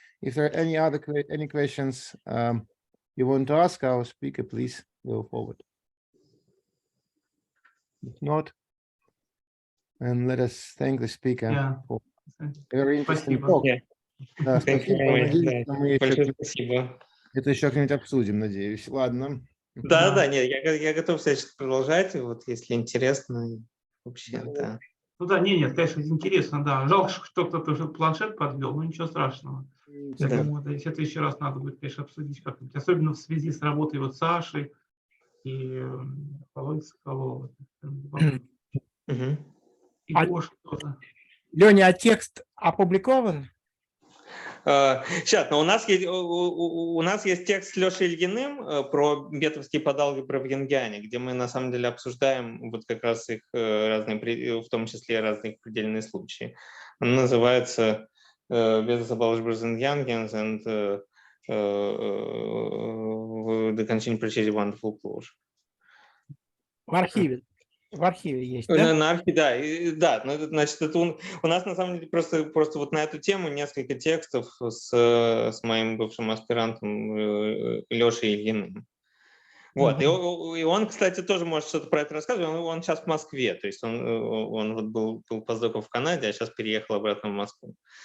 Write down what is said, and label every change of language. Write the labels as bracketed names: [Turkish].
[English] If there are any questions you want to ask our speaker, please go forward. If not, and let us thank the speaker for very interesting talk. Yeah. [Russian] Да, спасибо. Надеюсь, что мы еще Спасибо. это еще как-нибудь обсудим, надеюсь. Ладно. Да, нет, я готов всячески продолжать, вот если интересно вообще, да. Ну да, нет, конечно, интересно, да. Жалко, что кто-то уже планшет подвел, но ничего страшного. Я думаю, в следующий раз надо будет, конечно, обсудить как-нибудь, особенно в связи с работой вот Саши и Володей Соколовым. И Гоша тоже. Леня, а текст опубликован? Сейчас, но у нас есть текст с Лешей Ильиным про бетовские подалгебры в янгиане, где мы на самом деле обсуждаем вот как раз их разные, в том числе разные предельные случаи. Он называется [English] Beta algebras and Yangians and the continued procedure wonderful closure. [Russian] В архиве есть, да? На архиве, да. Значит, это у нас на самом деле просто вот на эту тему несколько текстов с моим бывшим аспирантом Лешей Ильиным. Вот, и он, кстати, тоже может что-то про это рассказывать. Он сейчас в Москве, то есть он вот был постдоком в Канаде, а сейчас переехал обратно в Москву.